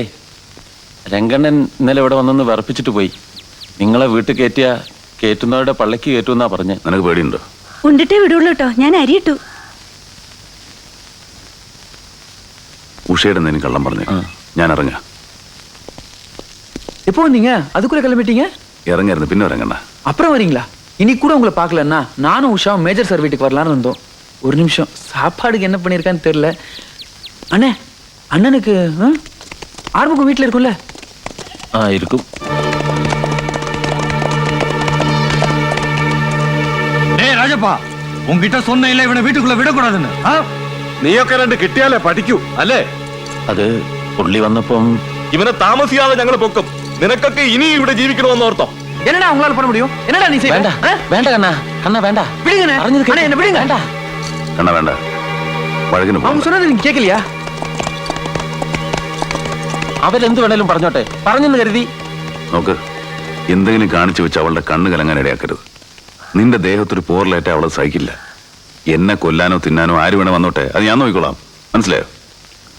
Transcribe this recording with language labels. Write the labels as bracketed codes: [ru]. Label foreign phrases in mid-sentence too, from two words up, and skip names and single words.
[ml] രംഗണ്ണൻ ഇന്നലെ ഇവിടെ വന്നൊന്ന് വിറപ്പിച്ചിട്ട് പോയി. നിങ്ങളെ വീട്ടിൽ കയറ്റുന്നവരുടെ പള്ളിക്ക് കയറ്റുമെന്നാ പറഞ്ഞ്. നിനക്ക് പേടിയുണ്ടോ? ഉണ്ടിട്ടേ വിടുള്ളൂ കേട്ടോ. ഞാൻ അരിയിട്ടു. ഉഷയുടെ എന്തെങ്കിലും കള്ളം പറഞ്ഞു. ഞാൻ ഇറങ്ങാം. [ta] எப்போ வந்தீங்க? அதுக்குள்ள கிளம்பிட்டீங்க? இறங்கிருந்து பின்ன இறங்கண்ணா. அப்புறம் வரீங்களா? இன்னைக்கு கூட உங்களை பார்க்கலன்னா நானும் உஷாவும் மேஜர் சார் வீட்டுக்கு வரலான்னு இருந்தோம். ஒரு நிமிஷம், சாப்பாடுக்கு என்ன பண்ணியிருக்கான்னு தெரியல. அண்ணே, அண்ணனுக்கு ஆறுமுகம் வீட்டில் இருக்கும்ல? இருக்கும். ராஜப்பா, உங்ககிட்ட சொன்ன இல்ல இவனை வீட்டுக்குள்ள விடக்கூடாதுன்னு. [ml] നീയൊക്കെ രണ്ട് കിട്ടിയാലേ പഠിക്കൂ അല്ലേ? അത് പുള്ളി വന്നപ്പം ഇവനെ താമസിയാതെ ഞങ്ങൾ പൊക്കും. നിനക്കൊക്കെ ഇനി ഇവിടെ ജീവിക്കണമെന്ന് ഓർത്തോ? [ta] என்னடா உங்களால பண்ண முடியும்? என்னடா நீ செய்ய? [ml] വേണ്ട വേണ്ട കണ്ണാ, കണ്ണാ വേണ്ട. [ta] விடுங்கண்ணே. அண்ணே, என்ன விடுங்க. [ml] വേണ്ട കണ്ണ വേണ്ട, വഴകിന് [ta] அவங்க சொன்னது நீங்க கேட்கலையா? [ml] അവരെന്ത് വേണേലും പറഞ്ഞോട്ടെ, പറഞ്ഞെന്ന് കരുതി. നോക്ക്, എന്തെങ്കിലും കാണിച്ചു വെച്ച് അവളുടെ കണ്ണ് കലങ്ങാൻ ഇടയാക്കരുത്. നിന്റെ ദേഹത്തൊരു പോറലേറ്റ അവളെ സഹിക്കില്ല. എന്നെ കൊല്ലാനോ തിന്നാനോ ആര് വേണേ വന്നോട്ടെ, അത് ഞാൻ നോക്കിക്കോളാം. മനസ്സിലായോ? ഊണ്